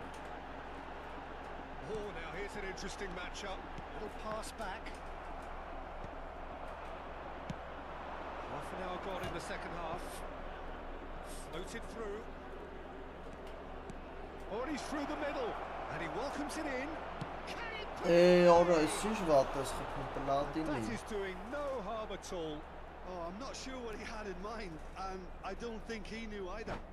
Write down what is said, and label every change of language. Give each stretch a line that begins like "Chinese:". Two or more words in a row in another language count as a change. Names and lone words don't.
English: Oh, now here's an interesting matchup. Little pass back. Half an hour gone in the second half. Floated through. Already through the middle. And he welcomes it in. Can it
Armenian: օրո, ես ինչ վատ ես խփում
English: That պլատինի, is doing no harm at all. Oh, I'm not sure what he had in mind, and I don't think he knew either.